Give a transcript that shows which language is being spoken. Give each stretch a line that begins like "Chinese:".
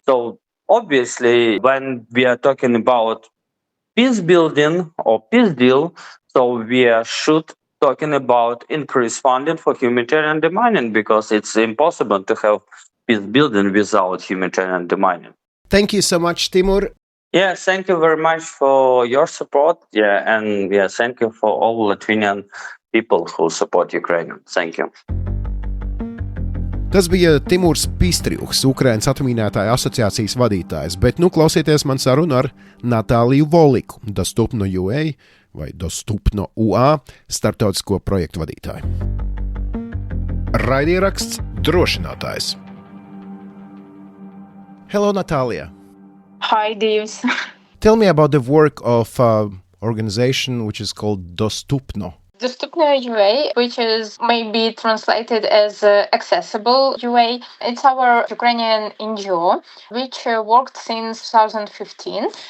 English: So obviously, when we are talking about peace building or peace deal, so we should talking about increased funding for humanitarian demining, because it's impossible to have peace building without humanitarian demining. Thank you so much, Tymur. Yeah, thank you very much for your support. And thank you for all Latvian people who support Ukraine. Thank you.
Latvian: Tas bija Tymurs Pistriuhs, Ukrainas Atminētāju asociācijas vadītājs, bet klausieties man sarunu ar Natāliju Volyku, Dostupno.UA vai Dostupno.UA starptautisko projektu vadītāju. Raidieraksts Drošinātājs.
English: Hello, Natalia. Hi, Dīvs. Tell me about the work of an organization which is called Dostupno. Dostupno.UA, which is maybe translated as accessible UA. It's our Ukrainian NGO, which worked since 2015.